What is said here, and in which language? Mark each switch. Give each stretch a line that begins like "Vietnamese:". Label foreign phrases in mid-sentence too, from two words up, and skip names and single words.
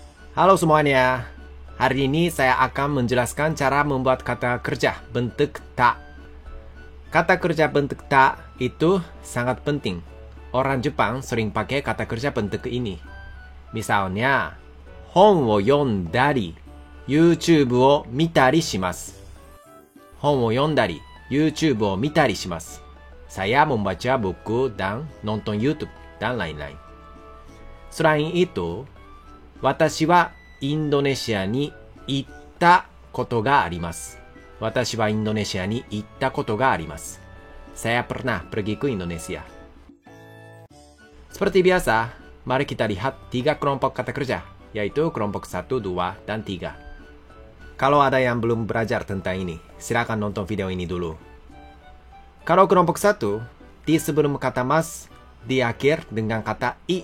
Indonesian: Halo semuanya. Hari ini saya akan menjelaskan cara membuat kata kerja bentuk ta. Kata kerja bentuk ta itu sangat penting. Orang Jepang sering pakai kata kerja bentuk ini. Misalnya,
Japanese: 本を読んだり、YouTube を見たりします。本を読んだり、YouTube を見たりします。
Indonesian: Saya membaca buku dan nonton YouTube dan lain-lain. Selain itu,
Japanese: 私はインドネシアに行ったことがあります。私はインドネシアに行ったことがあります。
Indonesian: Saya pernah pergi ke Indonesia. Seperti biasa, mari kita lihat 3 kelompok kata kerja, yaitu kelompok 1, 2, dan 3. Kalau ada yang belum belajar tentang ini, silakan nonton video ini dulu. Kalau kelompok 1, di sebelum kata mas, di akhir dengan kata i.